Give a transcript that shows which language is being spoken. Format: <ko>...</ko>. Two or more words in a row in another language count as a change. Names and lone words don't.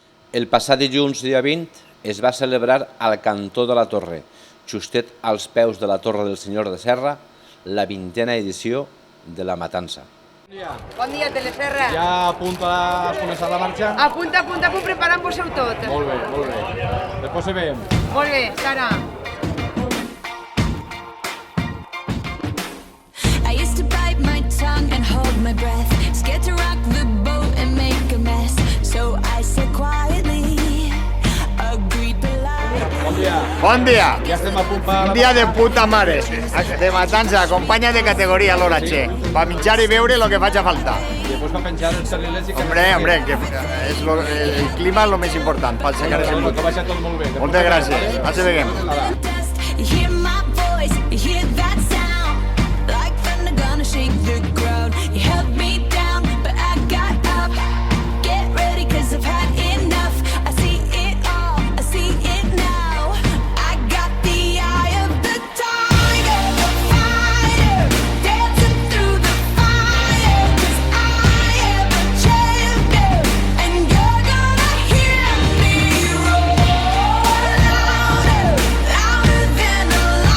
<ca>El passat dilluns, dia 20, es va celebrar al cantó de la Torre, justet als peus de la Torre del Senyor de Serra, la 20a edició de la Matança. Bon dia, Teleserra. Ja a punt has començat la marxa? A punt, preparant-vos-ho tot. Molt bé, molt bé. Després se veiem. Molt bé, Sara.</ca> <en>I used to bite my tongue and hold my breath, scared to rock the boat and make a mess. So I said quietly, agreed politely.</en> <ca>Bon dia. Bon dia. Ja estem a punt per... Un dia de puta mare. De matança, acompanya de categoria l'Oratxe. Per menjar i veure el que faci falta. I després va penjar els carrilers i... Hombre, que és el clima és el més important. Pel secar és Que vagi tot molt bé. Moltes gràcies. Ens veiem.</ca> <en>You hear my voice, you hear that sound, like thunder gonna shake the ground. You held me down, but I got up. Get ready, 'cause I've had enough. I see it all, I see it now. I got the eye of the tiger, the fighter, dancing through the fire. 'Cause I am a champion, and you're gonna hear me roar louder, louder than a</en>